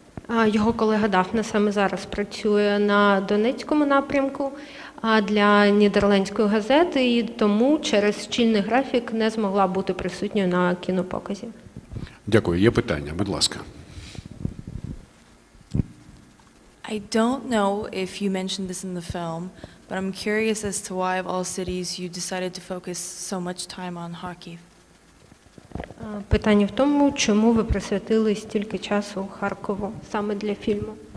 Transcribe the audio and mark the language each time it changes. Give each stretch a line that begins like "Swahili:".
Ukrainian: Його колега Дафна саме зараз працює на Донецькому напрямку для нідерландської газети, і тому через щільний графік не змогла бути присутньою на кінопоказі. Дякую. Є питання, будь ласка.
English: I don't know if you mentioned this in the film, but I'm curious as to why of all cities you decided to focus so much time on Kharkiv.
Ukrainian: Питання в тому, чому ви присвятили стільки часу Харкову саме для фільму?